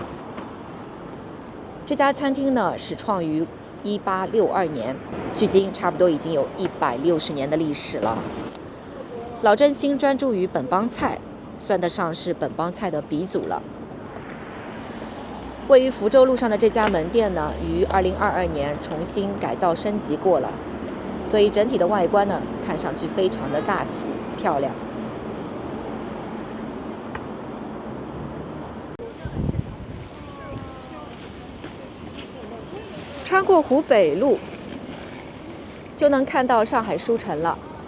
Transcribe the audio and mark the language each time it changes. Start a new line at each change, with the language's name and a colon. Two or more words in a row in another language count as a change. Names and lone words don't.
Chinese: 這家餐廳呢，始創於1862年，距今差不多已經有160年的歷史了。老正新專注於本幫菜，算得上是本幫菜的鼻祖了。位於福州路上的這家門店呢，於2022年重新改造升級過了，所以整體的外觀呢，看上去非常的大氣漂亮。穿過湖北路，就能看到上海書城了。